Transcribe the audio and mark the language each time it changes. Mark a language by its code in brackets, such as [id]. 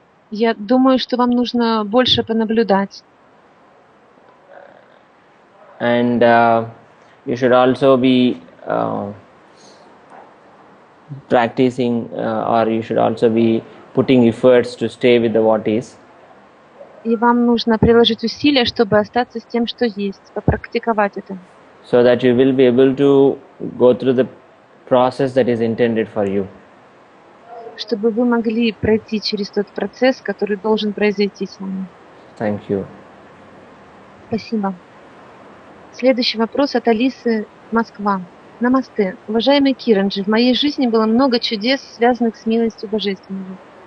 [ru] Я думаю, что вам нужно больше понаблюдать. [en] And you should also be practicing, or you should also be putting efforts to stay with the what is. [ru] И вам нужно приложить усилия, чтобы остаться с тем, что есть, попрактиковать это. [en] So that you will be able to go through the process that is intended for you. [ru] Чтобы вы могли пройти через тот процесс, который должен произойти с вами. [en] Thank you. [ru] Спасибо. Следующий вопрос от Алисы, Москва. Намасте. Уважаемый Киранджи, в моей жизни было много чудес, связанных с милостью Божественного.